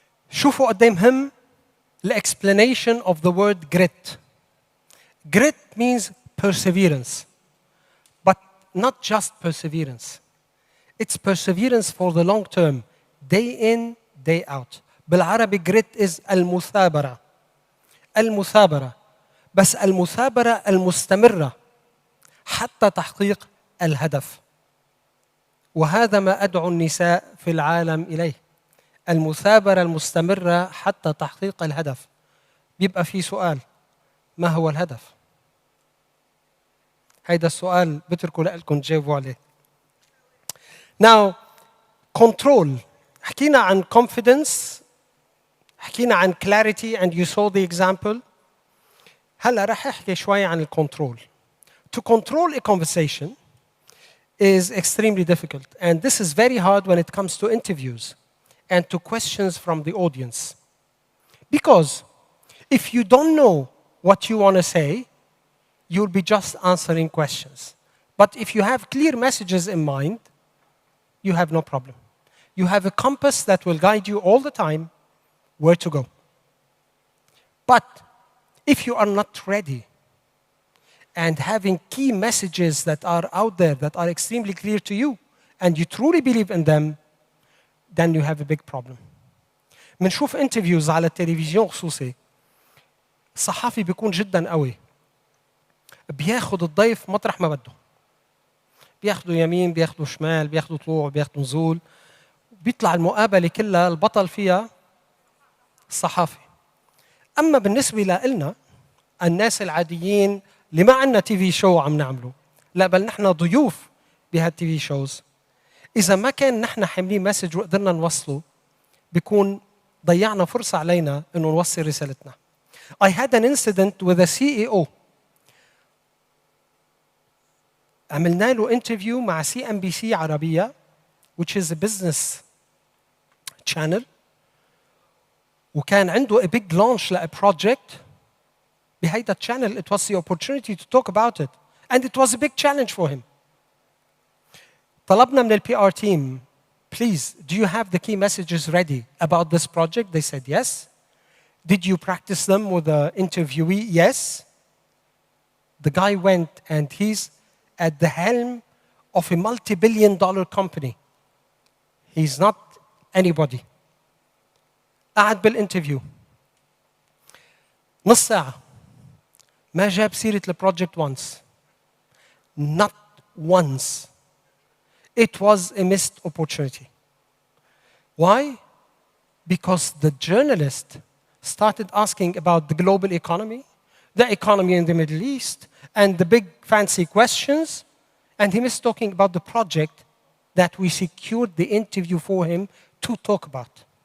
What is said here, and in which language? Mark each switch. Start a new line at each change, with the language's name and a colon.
Arabic: شوفوا قد ايه مهم
English: the explanation of the word grit. Grit means perseverance, but not just perseverance. It's perseverance for the long term, day in, day out.
Arabic: بالعربي
English: grit is
Arabic: المثابرة. المثابرة. بس المثابرة المستمرة حتى تحقيق الهدف. وهذا ما أدعو النساء في العالم إليه. المثابرة المستمرة حتى تحقيق الهدف. بيبقى في سؤال، ما هو الهدف؟ هيدا السؤال بتركه لكم تجاوبوا عليه.
English: Now, control.
Arabic: حكينا عن
English: confidence، حكينا عن clarity and you saw the example.
Arabic: هلا رح احكي شوي عن الكنترول.
English: To control a conversation is extremely difficult, and this is very hard when it comes to interviews and to questions from the audience. Because if you don't know what you want to say, you'll be just answering questions. But if you have clear messages in mind, you have no problem. You have a compass that will guide you all the time where to go. But if you are not ready and having key messages that are out there that are extremely clear to you and you truly believe in them, then you have a big problem.
Arabic: منشوف interviews على التلفزيون خصوصي، الصحافي بيكون جدا قوي، بياخد الضيف مطرح ما بده، بياخده يمين، بياخده شمال، بياخده طلوع، بياخده نزول، بيطلع المقابلة كلها البطل فيها الصحافي. أما بالنسبة لنا الناس العاديين اللي ما عندنا تي في شو عم نعمله، لا بل نحن ضيوف بهالتي في شوز، إذا ما كان نحن حاملين مسج وقدرنا نوصله، بيكون ضيعنا فرصة علينا إنه نوصل رسالتنا.
English: I had an incident with a CEO.
Arabic: عملنا له
English: interview
Arabic: مع CNBC عربية,
English: which is a business channel.
Arabic: وكان عنده
English: a big launch ل a project.
Arabic: بهيدا
English: channel, it was the opportunity to talk about it. And it was a big challenge for him.
Arabic: طلبنا من ال
English: PR team, please, do you have the key messages ready about this project? They said yes. Did you practice them with the interviewee? Yes. The guy went and he's at the helm of a multi-billion-dollar company. He's not anybody.
Arabic: قعد بالانترفيو نص ساعة ما جاب سيرة البروجكت once.
English: Not once. It was a missed opportunity. Why? Because the journalist started asking about the global economy, the economy in the Middle East, and the big fancy questions, and he missed talking about the project that we secured the interview for him to talk about.